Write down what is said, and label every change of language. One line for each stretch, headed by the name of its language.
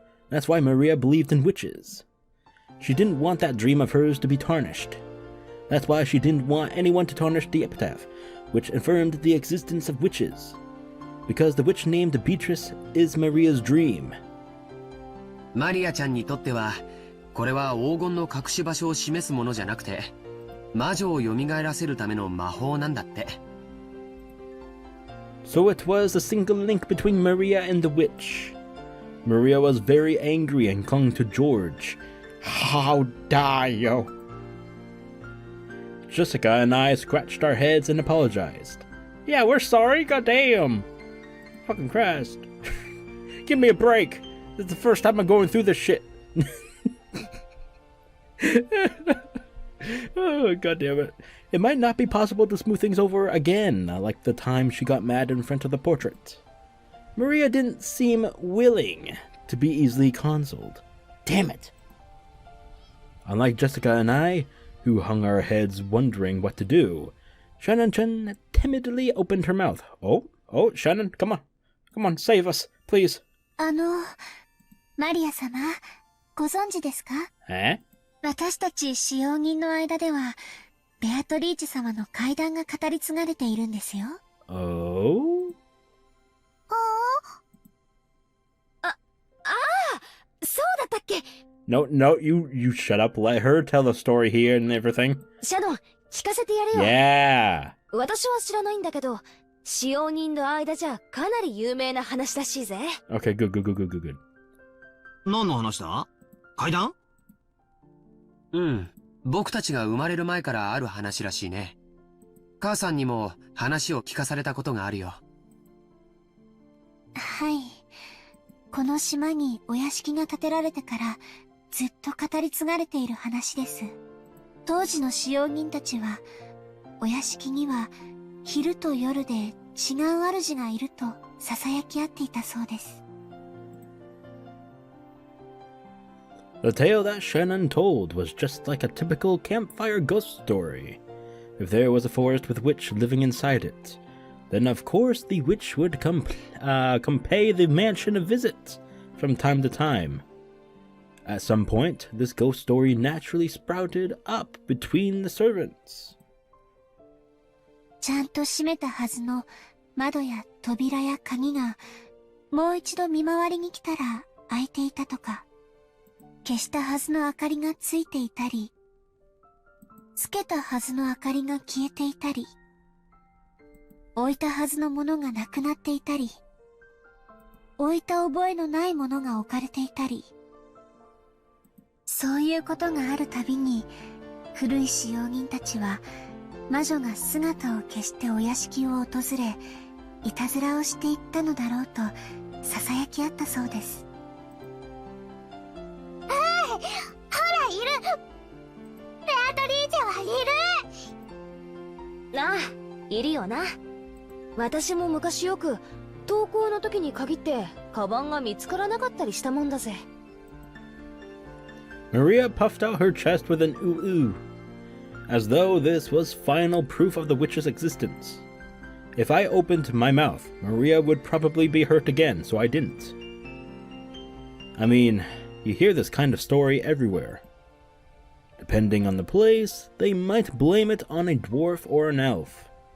English: That's why Maria believed in witches. She didn't want that dream of hers to be tarnished. That's why she didn't want anyone to tarnish the epitaph, which affirmed the existence of witches. Because the witch named Beatrice is Maria's dream.
Japanese: マリアちゃんにとっては、これは黄金の隠し場所を示すものじゃなくて、魔女を蘇らせるための魔法なんだって。
English: So it was a single link between Maria and the witch. Maria was very angry and clung to George. How dare you? Jessica and I scratched our heads and apologized. Yeah, we're sorry, goddamn. Fucking Christ. Give me a break. This is the first time I'm going through this shit. Oh, God damn it. It might not be possible to smooth things over again, like the time she got mad in front of the portrait. Maria didn't seem willing to be easily consoled. Damn it. Unlike Jessica and I, who hung our heads wondering what to do, Shannon-chan timidly opened her mouth. Oh, Shannon, come on. Come on, save us, please.
Japanese: マリア様、ご存知ですか？私たち使用人の間では、ベアトリーチェ様の怪談が語り継がれているんですよ。
English: Oh?
Japanese: そうだったっけ？
English: No, you shut up. Let her tell the story here and everything.
Japanese: シャドン、聞かせてやれよ。
English: Yeah.
Japanese: 私は知らないんだけど、使用人の間じゃかなり有名な話らしいぜ。
English: Okay, good.
Japanese: 何の話だ？怪談？うん。僕たちが生まれる前からある話らしいね。母さんにも話を聞かされたことがあるよ。はい。この島にお屋敷が建てられてからずっと語り継がれている話です。当時の使用人たちは、お屋敷には昼と夜で違う主がいると囁き合っていたそうです。
English: The tale that Shannon told was just like a typical campfire ghost story. If there was a forest with witch living inside it, then of course the witch would come pay the mansion a visit from time to time. At some point, this ghost story naturally sprouted up between the servants.
Japanese: ちゃんと閉めたはずの窓や扉や鍵がもう一度見回りに来たら開いていたとか、消したはずの明かりがついていたり、つけたはずの明かりが消えていたり、置いたはずのものがなくなっていたり、置いた覚えのないものが置かれていたり、そういうことがあるたびに、古い使用人たちは魔女が姿を消してお屋敷を訪れ、いたずらをしていったのだろうと囁き合ったそうです。ほら、いる。ベアトリーチェはいる。ああ、いるよな。私も昔よく登校の時に限ってカバンが見つからなかったりしたもんだぜ。
English: Maria puffed out her chest with an ooh-ooh, as though this was final proof of the witch's existence. If I opened my mouth, Maria would probably be hurt again, so I didn't. I mean, you hear this kind of story everywhere. Depending on the place, they might blame it on a dwarf or an elf.